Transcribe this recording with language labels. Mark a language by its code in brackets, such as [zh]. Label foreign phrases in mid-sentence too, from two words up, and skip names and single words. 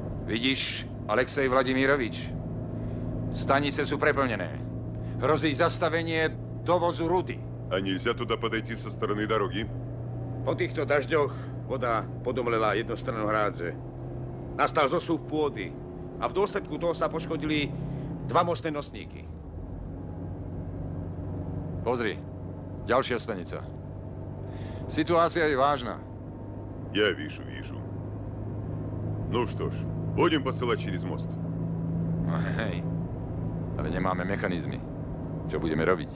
[sk] Vidíš, Alexej Vladimírovič, stanice sú preplnené. Hrozí zastavenie dovozu rudy. [ru] А нельзя туда подойти со стороны дороги? [sk] Po týchto dažďoch voda podomlela jednu stranu hrádze. Nastal zosuch pôdy a v dôsledku toho sa poškodili dva mostné nosníky. Pozri, ďalšia stanica. Situácia je vážna. [ru] Я вижу. Ну что ж, будем посылать через мост. [sk] Hej, ale nemáme mechanizmy. Čo budeme robiť?